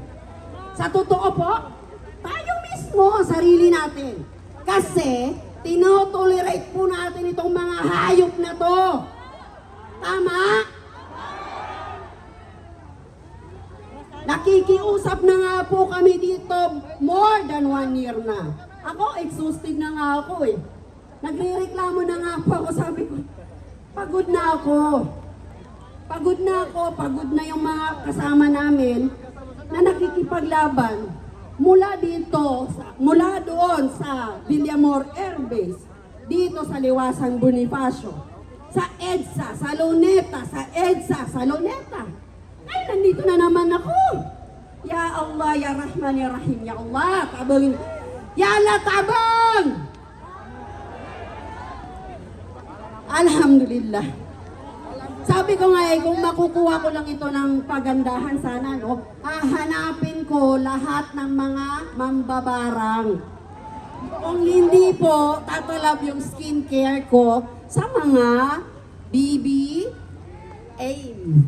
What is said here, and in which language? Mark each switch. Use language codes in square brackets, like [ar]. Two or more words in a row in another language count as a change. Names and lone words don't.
[tl] Sa totoo po, tayo mismo ang sarili natin. Kasi, tinotolerate po natin itong mga hayop na to. Tama? Nakikiusap na nga po kami dito [en] more than 1 year [tl] na. Ako, exhausted na nga ako eh. Nagre-reklamo na nga po ako, sabi ko, pagod na ako. Pagod na ako, pagod na yung mga kasama namin na nakikipaglaban mula dito, mula doon sa Villamor Air Base, dito sa Liwasan Bonifacio, sa EDSA, sa Luneta, sa EDSA, sa Luneta. Ay, nandito na naman ako. [ar] يا الله، يا رحمن، يا رحيم، يا الله, tabang, يا الله, tabang! [tl] Alhamdulillah. Sabi ko nga kung makukuha ko lang ito ng pagandahan sana, no, hahanapin ko lahat ng mga mambabarang. Kung hindi po, tatalab yung skincare ko sa mga BB AIM.